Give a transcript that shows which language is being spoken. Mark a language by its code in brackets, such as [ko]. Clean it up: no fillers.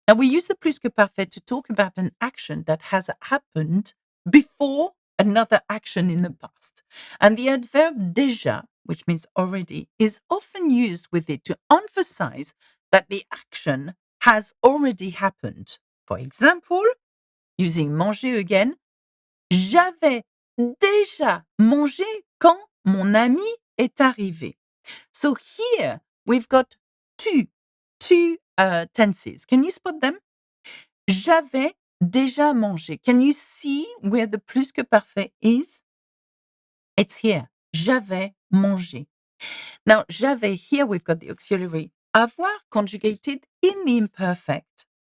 [en] Now, we use the plus que parfait to talk about an action that has happened before another action in the past. And the adverb déjà, which means already, is often used with it to emphasize that the action has already happened. For example, using manger again, [fr] j'avais déjà mangé quand mon ami est arrivé. [en] So here we've got two tenses. Can you spot them? [fr] J'avais déjà mangé. [en] Can you see where the plus que parfait is? It's here. [fr] J'avais mangé. [en] Now, j'avais, here we've got the auxiliary avoir conjugated in the imperfect.